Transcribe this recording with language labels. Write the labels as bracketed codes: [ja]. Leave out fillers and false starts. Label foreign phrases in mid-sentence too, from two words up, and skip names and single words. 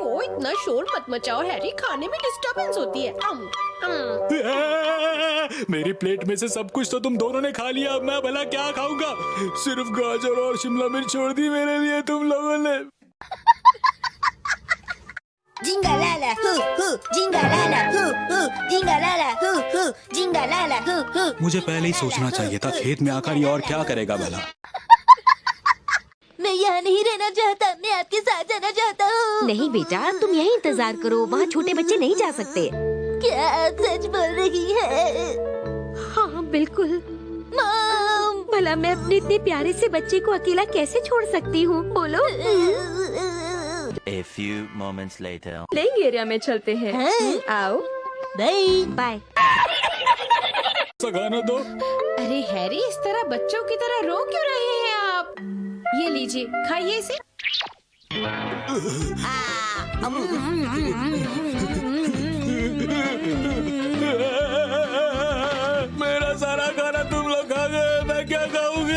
[hi] ओ, इतना शोर मत मचाओ हैरी, खाने में डिस्टरबेंस होती है। मेरी प्लेट में से सब कुछ तो तुम दोनों ने खा लिया, अब मैं भला क्या खाऊंगा? सिर्फ गाजर और शिमला मिर्च छोड़ दी मेरे लिए तुम लोगों ने। जिंगा लाला हू हू, जिंगा लाला हू हू, जिंगा लाला हू हू, जिंगा लाला हू हू। मुझे पहले ही सोचना चाहिए था, खेत में आकर ये और क्या करेगा भला। मैं यहाँ नहीं रहना चाहता, मैं आपके साथ जाना चाहता हूँ। नहीं बेटा, तुम यहीं इंतजार करो, वहाँ छोटे बच्चे नहीं जा सकते। क्या आप सच बोल रही है? हाँ बिल्कुल। मॉम, भला मैं अपने इतने प्यारे से बच्चे को अकेला कैसे छोड़ सकती हूँ, बोलो? [en] A few moments later. playing area [hi] में चलते हैं। आओ। बाय बाय। गाना दो। अरे हैरी, इस तरह बच्चों की तरह रो क्यों रहे हैं आप? ये लीजिए, खाइए इसे। मेरा सारा खाना तुम लोग खा गए, मैं क्या खाऊंगा?